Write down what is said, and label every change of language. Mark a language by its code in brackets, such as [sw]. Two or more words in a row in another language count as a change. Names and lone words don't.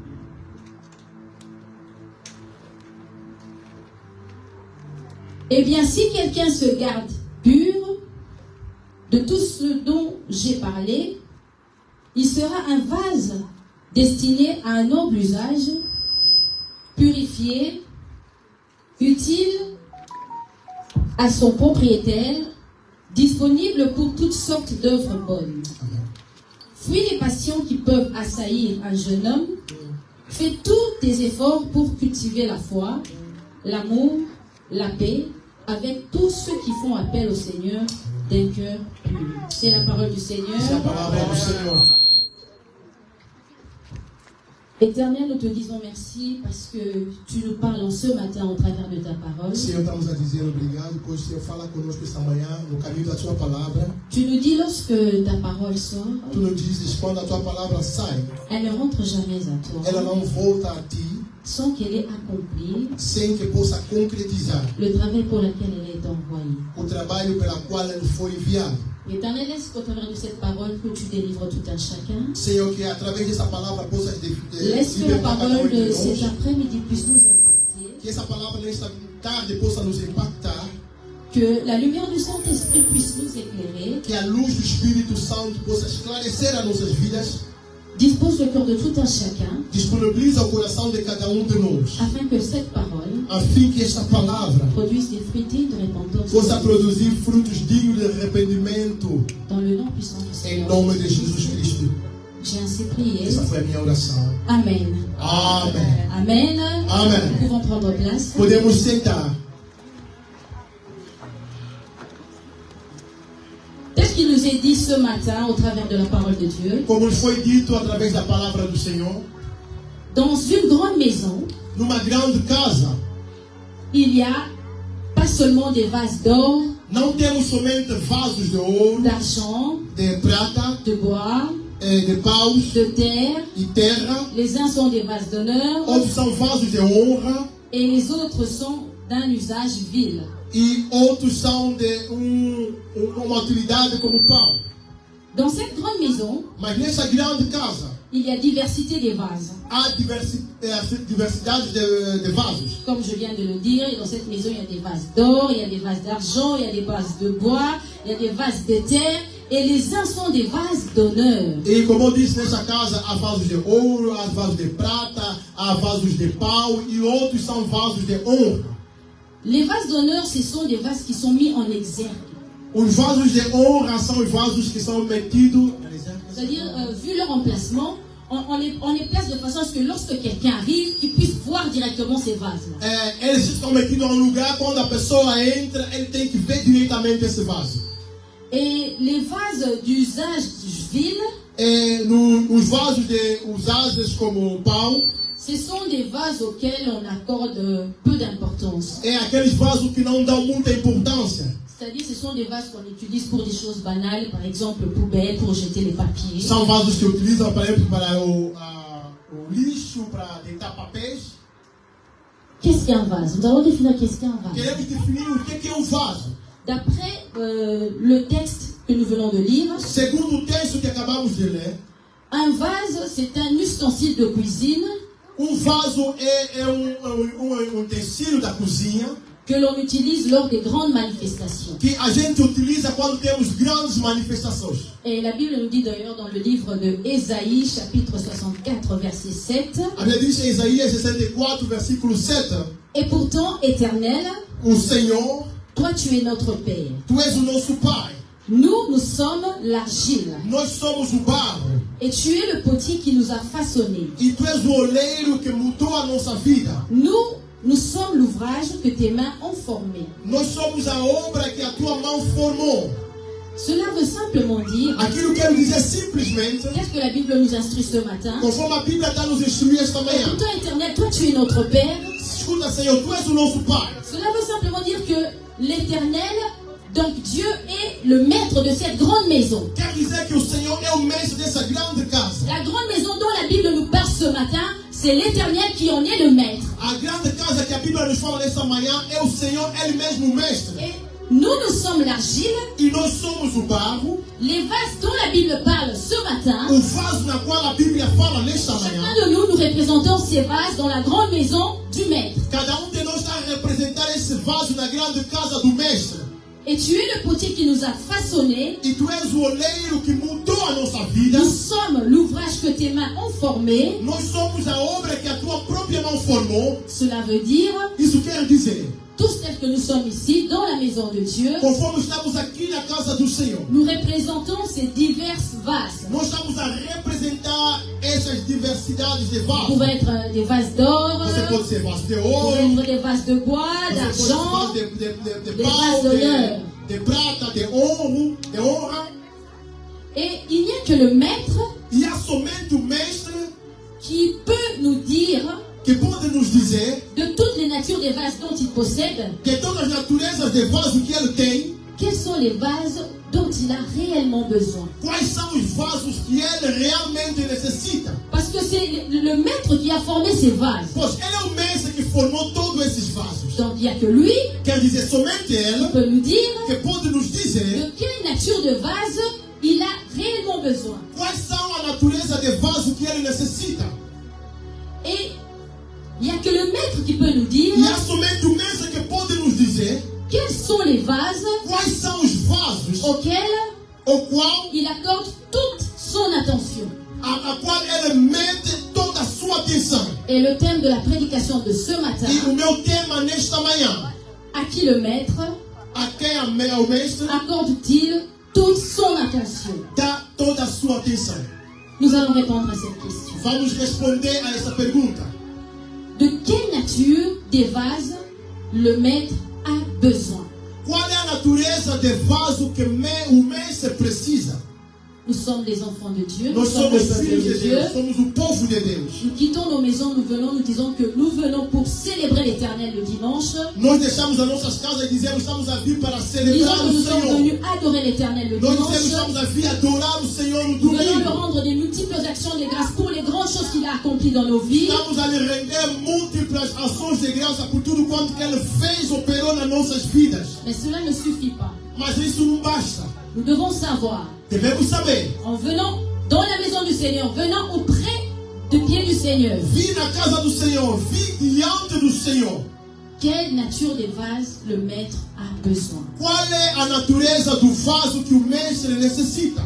[fr] Eh bien, si quelqu'un se garde pur de tout ce dont j'ai parlé, il sera un vase destiné à un noble usage, purifié, utile à son propriétaire, disponible pour toutes sortes d'œuvres bonnes. [pt] Amém. [fr] Fuis les passions qui peuvent assaillir un jeune homme. Fais tous tes efforts pour cultiver la foi, l'amour, la paix, avec tous ceux qui font appel au Seigneur d'un cœur pur. C'est la parole du Seigneur. [pt] Essa é a palavra do Senhor. [fr] Éternel, nous te disons merci parce que tu nous parles en ce matin au travers de ta parole. [pt] Senhor, estamos a dizer obrigado, pois o Senhor fala conosco esta manhã no caminho da tua palavra. [fr] Tu nous dis lorsque ta parole sort, [pt] Tu nos dizes quando a tua palavra sai, [fr] elle ne rentre jamais à toi [pt] ela não volta a ti [fr] sans qu'elle ait accompli [pt] sem que possa concretizar [fr] le travail pour lequel elle est envoyée. [pt] o trabalho pela qual ele foi enviado. [fr] Éternel, laisse qu'au travers de cette parole que tu délivres tout un chacun. [pt] Senhor, que através dessa palavra possas [fr] Laisse que la [pt] libertar cada [fr] parole [pt] um de [fr] de cet [pt] nós. [fr] après-midi puisse nous impacter. [pt] Que essa palavra nesta tarde possa nos impactar. [fr] Que la lumière du Saint-Esprit puisse nous éclairer. [pt] Que a luz do Espírito Santo possa esclarecer as nossas vidas. [fr] Dispose le cœur de tout un chacun. [pt] Disponibiliza o coração de cada um de nós. [fr] Afin que cette parole [pt] A fim que esta palavra [fr] produise des fruits dignes de repentance. [pt] possa produzir frutos dignos de arrependimento. [fr] Dans le nom puissant du [pt] Em [fr] Seigneur. [pt] nome de Jesus Cristo. [fr] J'ai ainsi prié. [pt] Essa foi a minha oração. [fr] Amen. [pt] Amém. [fr] Amen. [pt] Amen. [fr] Nous pouvons prendre place. [pt] Podemos sentar. [fr] Tel qu'il nous est dit ce matin au travers de la parole de Dieu, [pt] Como foi dito através da palavra do Senhor, [fr] dans une grande maison, [pt] numa grande casa, [fr] il y a pas seulement des vases d'or, [pt] não temos somente vasos de ouro, [fr] d'argent, [pt] de prata, [fr] de bois, [pt] de paus [fr] de terre. [pt] e terra. [fr] Les uns sont des vases d'honneur [pt] Outros são vasos de honra. [fr] et les autres sont d'un usage vil. [pt] E outros são de uma utilidade como pão. [fr] Dans cette grande maison, [pt] Mas nessa grande casa, [fr] il y a diversité des vases. [pt] há diversidade de vasos. [fr] Comme je viens de le dire, dans cette maison, il y a des vases d'or, il y a des vases d'argent, il y a des vases de bois, il y a des vases de terre, et les uns sont des vases d'honneur. [pt] E como eu disse, nessa casa há vasos de ouro, há vasos de prata, há vasos de pau e outros são vasos de honra. [fr] Les vases d'honneur, ce sont des vases qui sont mis en exergue. [pt] Os vasos de honra são os vasos que são metidos. [fr] C'est-à-dire, vu leur emplacement, on les place de façon à ce que lorsque quelqu'un arrive, il puisse voir directement ces vases-là. [pt] Eles estão metidos em um lugar quando a pessoa entra, ele tem que ver diretamente esse vaso. [fr] Et les vases d'usage vil, [pt] Os vasos de usados como pau, [fr] ce sont des vases auxquels on accorde peu d'importance. [pt] aqueles vasos que não dão muita importância. [fr] C'est-à-dire, ce sont des vases qu'on utilise pour des choses banales, par exemple, poubelle, pour jeter les papiers. [pt] São vasos que utilizam, por exemplo, para o lixo, para deitar papéis. [fr] Qu'est-ce qu'un vase? Nous allons définir qu'est-ce qu'un vase. [pt] Queremos definir o que é um vaso. [fr] D'après le texte que nous venons de lire, [pt] Segundo o texto que acabamos de ler, [fr] un vase, c'est un ustensile de cuisine [pt] vaso é utensílio da cozinha [fr] que l'on utilise lors des grandes manifestations. [pt] que a gente utiliza quando temos grandes manifestações. [fr] Et la Bible nous dit d'ailleurs dans le livre de Ésaïe, chapitre 64, verset 7, [pt] A Bíblia diz em Isaías 64, versículo 7, [fr] et pourtant, Éternel, [pt] o Senhor, [fr] toi tu es notre Père. [pt] tu és o nosso Pai. [fr] Nous sommes l'argile. [pt] Nós somos o barro. [fr] Et tu es le potier qui nous a façonnés. [pt] E tu és o oleiro que mudou a nossa vida. [fr] Nous sommes l'ouvrage que tes mains ont formé. [pt] Nós somos a obra que a tua mão formou. [fr] Cela veut simplement dire, [pt] Aquilo quero dizer simplesmente, [fr] qu'est-ce que la Bible nous instruit ce matin? [pt] conforme a Bíblia está nos instruindo esta manhã. [fr] Écoute, Éternel, toi tu es notre Père. [pt] Escuta, Senhor, tu és o nosso Pai. [fr] Cela veut simplement dire que l'Éternel, donc Dieu, est le maître de cette grande maison. [pt] Quer dizer que o Senhor é o mestre dessa grande casa. [fr] La grande maison dont la Bible nous parle ce matin, c'est l'Éternel qui en est le maître. [pt] A grande casa que a Bíblia nos fala nessa manhã é o Senhor, Ele mesmo o mestre. [fr] Et nous sommes l'argile. [pt] E nós somos o barro. [fr] Les vases dont la Bible parle ce matin, [pt] O vaso na qual a Bíblia fala nesta manhã. [fr] chacun de nous représentons ces vases dans la grande maison du maître. [pt] Cada de nós está a representar esse vaso na grande casa do mestre. [fr] Et tu es le potier qui nous a façonnés. [pt] E tu és o oleiro que mudou a nossa vida. [fr] Nous sommes l'ouvrage que tes mains ont formé. [pt] Nós somos a obra que a tua própria mão formou. [fr] Cela veut dire, [pt] Isso quer dizer, [fr] tous tels que nous sommes ici, dans la maison de Dieu, [pt] conforme estamos aqui na casa do Senhor, [fr] nous représentons ces diverses vases. [pt] nós estamos a representar essas diversidades de [fr] Ils [pt] vasos. [fr] peuvent être des vases d'or, [pt] Você pode ser vaso de [fr] ils peuvent [pt] ouro, [fr] être des vases de bois, [pt] você pode ser [fr] d'argent. [pt] vaso de [fr] des [pt] pau, [fr] vases d'honneur. [pt] de prata, de ouro, de honra. [fr] Et il n'y a que le maître [pt] E há somente o mestre [fr] qui peut nous dire [pt] que pode nos dizer [fr] de toutes les natures des vases dont il possède, [pt] que todas as naturezas de vaso que ele tem, [fr] quels sont les vases dont il a réellement besoin. [pt] quais são os vasos que ele realmente necessita. [fr] Parce que c'est le maître qui a formé ces vases. [pt] Pois ele é o mestre que formou todos esses vasos. [fr] Donc il n'y a que lui [pt] Quer dizer, somente [fr] qui [pt] ele [fr] peut nous dire [pt] que pode nos dizer [fr] de quelle nature de vase il a réellement besoin. [pt] quais são a natureza de vaso que ele necessita. [fr] Et il n'y a que le maître qui peut nous dire [pt] E há somente o mestre que pode nos dizer [fr] quels sont les vases [pt] quais são os vasos [fr] auxquels [pt] ao qual [fr] il accorde toute son attention. [pt] a qual ele mete toda a sua atenção. [fr] Et le thème de la prédication de ce matin, [pt] E o meu tema nesta manhã, [fr] à qui le maître [pt] a quem o mestre [fr] accorde-t-il toute son attention? [pt] dá toda a sua atenção. [fr] Nous allons répondre à cette question. [pt] Vamos responder a essa pergunta. [fr] De quelle nature des vases le maître a besoin? [pt] Qual é a natureza de vaso que o mestre precisa? [fr] Nous sommes des enfants de Dieu, nous [pt] Nós [fr] sommes [pt] somos [fr] le peuple [pt] filhos [fr] de [pt] de [fr] Dieu. [pt] Deus, somos o povo de Deus. [fr] Nous quittons nos maisons, nous venons, nous disons que nous venons pour célébrer l'Éternel le dimanche. [pt] Nós deixamos as nossas casas e dizemos estamos a vir para [fr] Disons [pt] celebrar [fr] que [pt] o [fr] nous sommes [pt] Senhor. [fr] venus adorer l'Éternel le [pt] Nós dizemos [fr] dimanche. [pt] estamos a vir adorar o Senhor no [fr] Nous venons lui [pt] domingo. [fr] rendre des multiples actions de grâce pour les grandes choses qu'il a accomplies dans nos vies. [pt] Estamos a lhe render múltiplas ações de graça por tudo quanto que Ele fez, operou nas nossas vidas. [fr] Mais cela ne suffit pas. [pt] Mas isso não basta. [fr] Nous devons savoir, [pt] Devemos saber. [fr] en venant dans la maison du Seigneur, venant auprès du pied du Seigneur, [pt] Vir na casa do Senhor, vir diante do Senhor. [fr] quelle nature de vase le maître a besoin? [pt] Qual é a natureza do vaso que o mestre necessita?